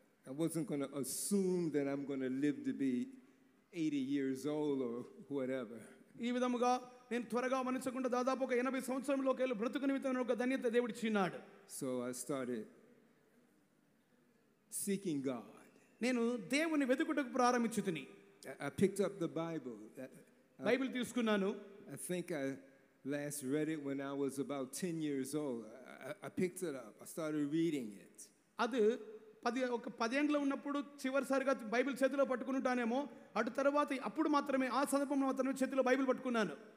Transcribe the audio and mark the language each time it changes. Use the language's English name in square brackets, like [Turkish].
[English] I wasn't going to assume that I'm going to live to be 80 years old or whatever. [Telugu] ఈ విధముగా నేను త్వరగా మరణించకుండా దాదాపు ఒక 80 సంవత్సరంలోకి వెళ్ళి బ్రతుకు నిమిత్తమైన ఒక ధన్యత దేవుడిచ్చినాడు. [English] So I started seeking God. [Telugu] నేను దేవుని వెతుకుటకు ప్రారంభించుతిని. [English] I picked up the Bible. [Telugu] Bible తీసుకున్నాను. [English] I think I last read it when I was about 10 years old. I picked it up. I started reading it. [Telugu] అది 10 ఏండ్ల ఉన్నప్పుడు చివరిసారిగా Bible చేతిలో పట్టుకుంటానేమో అటు తర్వాత అప్పుడు మాత్రమే ఆ సందర్భంలో మాత్రమే చేతిలో బైబిల్ పట్టుకున్నాను.